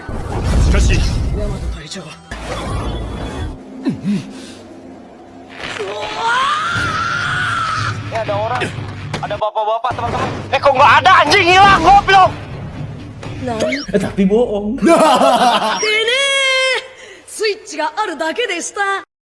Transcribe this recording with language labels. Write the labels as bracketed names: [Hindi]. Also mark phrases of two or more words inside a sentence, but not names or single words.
[Japanese] しかし、大和隊長. [Indonesian] Ada orang, ada bapak-bapak teman-teman. Kok nggak ada, anjing hilang, goblok. Tapi bohong. [Japanese] でね、スイッチがあるだけでした。